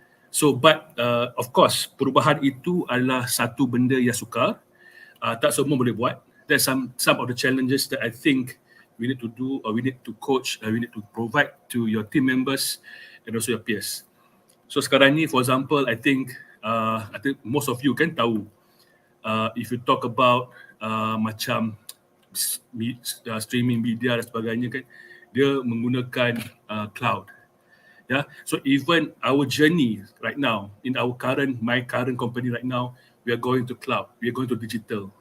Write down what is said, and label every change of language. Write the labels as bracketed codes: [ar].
[en] So, but of course, [ms] perubahan itu adalah satu benda yang sukar. Tak semua boleh buat. [en] There's some of the challenges that I think we need to do, or we need to coach, we need to provide to your team members and also your peers. So [ms] sekarang ni, [en] for example, I think most of you [ms] kan tahu, [en] if you talk about [ms] macam streaming media dan sebagainya kan, dia menggunakan cloud. [en] Yeah, so even our journey right now in my current company right now, we are going to cloud, we are going to digital.